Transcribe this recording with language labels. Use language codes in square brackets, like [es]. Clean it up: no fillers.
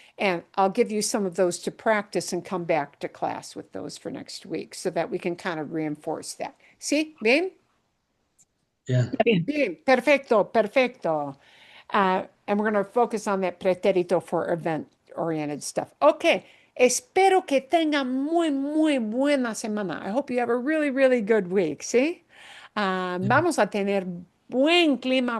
[en] And I'll give you some of those to practice and come back to class with those for next week so that we can kind of reinforce that. See, bien? Yeah. [es] Bien, perfecto, perfecto. [en] And we're going to focus on that pretérito for event-oriented stuff. Okay, [es] Espero que tengan muy, muy buena semana. [en] I hope you have a really, really good week, [es] ¿sí? Vamos a tener buen clima.